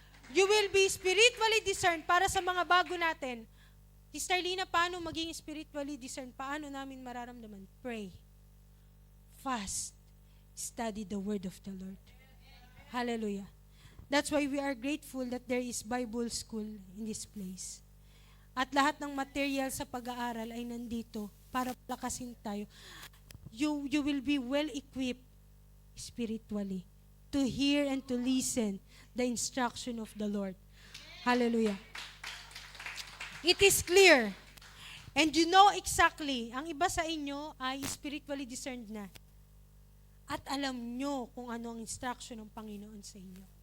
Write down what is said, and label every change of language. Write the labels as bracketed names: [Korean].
[English] You will be spiritually discerned [Filipino] para sa mga bago natin. Sister Lina, paano maging spiritually discerned? Paano namin mararamdaman? [English] Pray. Fast. Study the word of the Lord. Hallelujah. That's why we are grateful that there is Bible school in this place. [Filipino] At lahat ng material sa pag-aaral ay nandito para palakasin tayo. [English] You will be well equipped spiritually to hear and to listen the instruction of the Lord. Hallelujah. It is clear. And you know exactly, [Filipino] ang iba sa inyo ay spiritually discerned na. At alam nyo kung ano ang instruction ng Panginoon sa inyo.